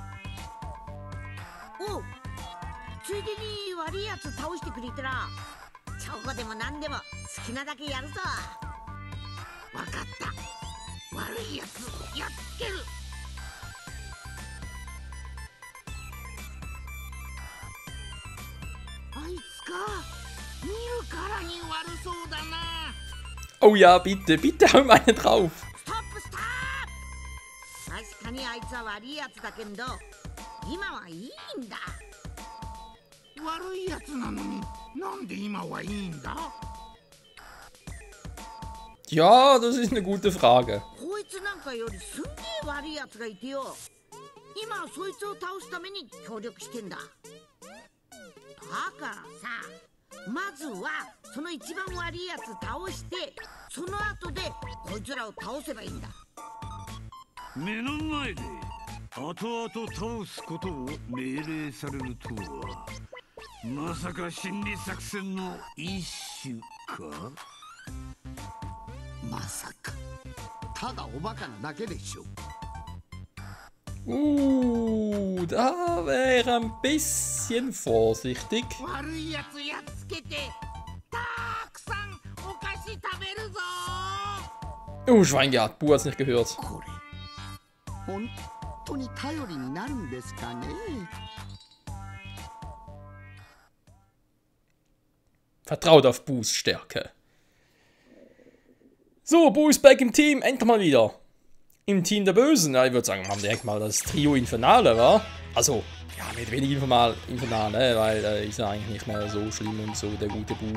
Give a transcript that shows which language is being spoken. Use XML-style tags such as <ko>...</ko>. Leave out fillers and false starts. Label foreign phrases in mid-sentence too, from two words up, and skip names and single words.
<ja>おう、ついでに悪いやつ倒してくれたらチョコでも何でも好きなだけやるぞ。わかった、悪いやつやっつける。あいつか、見るからに悪そうだな。</ja> <de>Oh ja, bitte, bitte hau mir einen drauf.</de> <ja>ストップストップ。確かにあいつは悪いやつだけど、今はいいんだ。悪いやつなのになんで今はいいんだ？</ja> <de>Ja, das ist eine gute Frage.</de> <ja>こいつなんかよりすんげえ悪いやつがいてよ。今はそいつを倒すために協力してんだ。だからさ、まずはその一番悪いやつ倒して、その後でこいつらを倒せばいいんだ。目の前で後々倒すことを命令されるとは、まさか心理作戦の一種か。まさかただおバカなだけでしょ。</ja> <de>Da wäre ein bisschen vorsichtig.</de> <ja>悪いやつやっつけて、たくさんお菓子食べるぞ。</ja> <de>Oh, Schweingart, Bu hat's nicht gehört.</de> <ja>これ本当に頼りになるんですかね。</ja> <de>Vertraut auf Bu's Stärke. So, Bu ist back im Team, endlich mal wieder. Im Team der Bösen. Ja, ich würde sagen, wir haben direkt mal das Trio Infernale, wa? Also, ja, mit wenig Infernale, weil ist er eigentlich nicht mehr so schlimm und so, der gute Bu.</de>